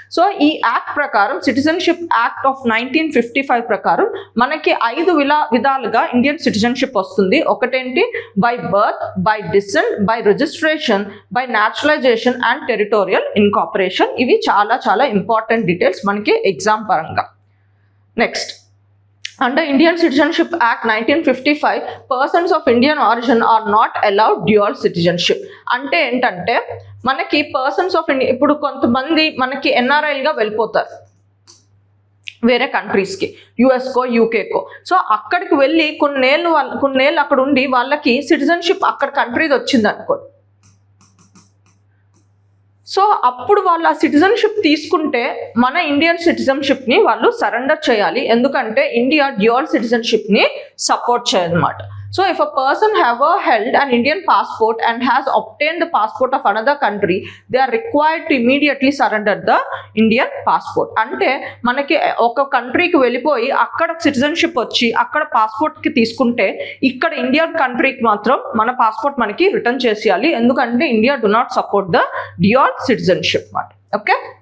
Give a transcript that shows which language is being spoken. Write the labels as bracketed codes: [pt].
[te] So ఈ act ప్రకారం, citizenship act of 1955 ప్రకారం మనకి 5 విధాలుగా ఇండియన్ సిటిజన్షిప్ వస్తుంది. ఒకటేంటి, [en] By birth, by descent, by registration, by naturalisation and territorial incorporation. [te] ఇవి చాలా చాలా ఇంపార్టెంట్ డీటెయిల్స్ మనకి ఎగ్జామ్ పరంగా. [en] Next, under Indian Citizenship Act 1955 persons of Indian origin are not allowed dual citizenship. [te] అంటే ఏంటంటే మనకి పర్సన్స్ ఆఫ్ ఇండియా, ఇప్పుడు కొంతమంది మనకి ఎన్ఆర్ఐలుగా వెళ్ళిపోతారు, వేరే కంట్రీస్కి, యుఎస్కో, యూకేకో. సో అక్కడికి వెళ్ళి కొన్నేళ్ళు అక్కడ ఉండి వాళ్ళకి సిటిజన్షిప్ అక్కడ కంట్రీది వచ్చింది అనుకోండి. సో అప్పుడు వాళ్ళు ఆ సిటిజన్షిప్ తీసుకుంటే మన ఇండియన్ సిటిజన్షిప్ని వాళ్ళు సరెండర్ చేయాలి, ఎందుకంటే India dual సిటిజన్షిప్ని support చేయదన్నమాట. [en] So if a person ever held an Indian passport and has obtained the passport of another country, they are required to immediately surrender the Indian passport. [te] అంటే మనకి ఒక కంట్రీకి వెళ్ళిపోయి అక్కడ citizenship వచ్చి అక్కడ పాస్పోర్ట్కి తీసుకుంటే ఇక్కడ ఇండియన్ కంట్రీకి మాత్రం మన పాస్పోర్ట్ మనకి రిటర్న్ చేసేయాలి, ఎందుకంటే [en] India do not support the dual citizenship [te] మాట. ఓకే.